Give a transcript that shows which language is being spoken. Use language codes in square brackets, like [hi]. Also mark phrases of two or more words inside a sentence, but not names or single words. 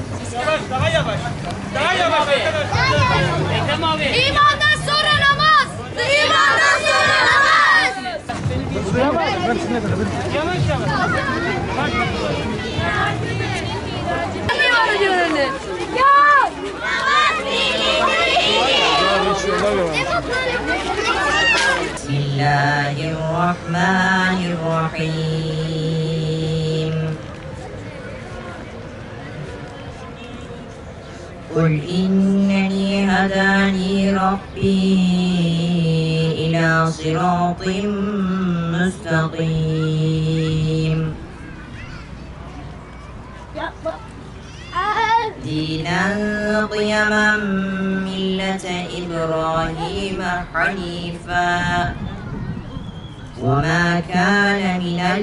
[tr] Yavaş, daha yavaş. Daha yavaş. Ekrem abi. İmandan sonra namaz. İmandan sonra namaz. Yavaş yavaş. Ne var diyor önüne? Ya! [ar] بسم الله الرحمن الرحيم. قل إنني هداني ربي إلى صراط مستقيم دينا قيما ملة إبراهيم حنيفا وما كان من